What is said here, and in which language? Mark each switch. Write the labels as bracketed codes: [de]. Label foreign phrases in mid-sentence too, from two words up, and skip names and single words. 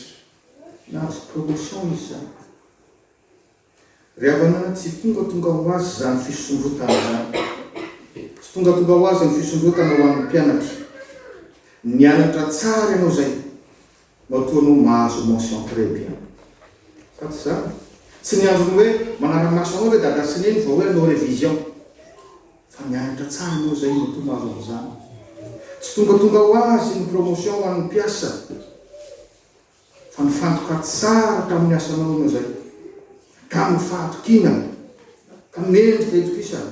[mg] Nahazo promotion izy zany. Ry havana, tsy tonga ho azy zany fisondrotana zany. Tsy tonga ho azy ny fisondrotana ho an'ny mpianatra. Nianatra tsara ianao zay, mba toa no mahazo [fr] mention très bien. [mg] Fa tsy zany. Tsy niandrony hoe manara-maso anao hoe dada sineny vao hoe anao révision. Fa nianatra tsara ianao zay no toa mahazo an'izany. Tsy tonga ho azy ny promotion ho an'ny mpiasa, fa nifantoka tsara tamin'ny asanao ianao zay, tamin'ny fahatokina, ka mendrika itokisana.